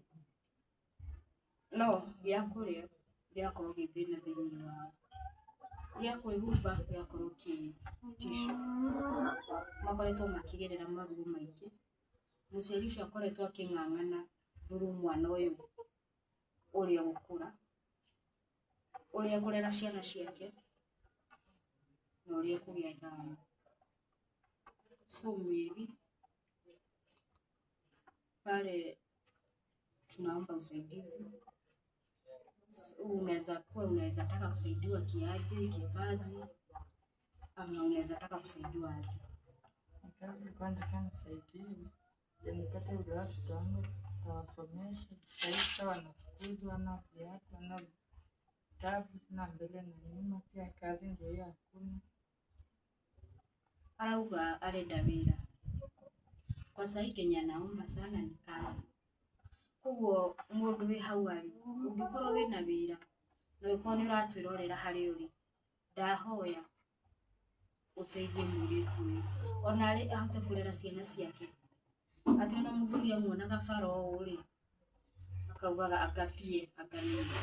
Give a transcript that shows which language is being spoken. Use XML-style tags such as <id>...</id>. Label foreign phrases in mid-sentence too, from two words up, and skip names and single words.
<ki>No gĩa kũrĩa gĩakorwo gĩ thĩna thĩinĩ wao, gĩa kwĩhumba gĩakorwo kĩ tissue. Makoretwo makĩgerera maruo maingĩ. Mũciari ũcio akoretwo akĩng'ang'ana through mwana ũyũ ũrĩa gũkũra, ũrĩa kũrera ciana ciake na ũrĩa kũgĩa thayũ.</ki> <sw>So Mary pale tunaomba usaidizi. Unaweza taka kusaidiwa kiaje, kikazi ama unaweza taka kusaidiwa aje? Kazi nilikuwa nataka nisaidiwe ndio nipate ule watoto wangu tawasomesha. Sasa wanafukuzwa na viatu na vitabu, sina mbele na nyuma, pia kazi ndio hiyo hakuna.</sw> <ki>Arauga arenda wĩra.</ki> <sw>Kwa sahi Kenya naomba sana ni kazi.</sw> <ki>Ũguo mũndũ wĩ hau arĩ ũngĩkorwo wĩna wĩra na ũkorwo nĩ ũratwĩrorera harĩa ũrĩ, ndahoya ũteithie mũirĩtu ũyũ ona arĩ ahote kũrera ciana ciake. Atĩ ona mũthuri amuonaga bara ũũ rĩ akaugaga agatie anganĩire.</ki>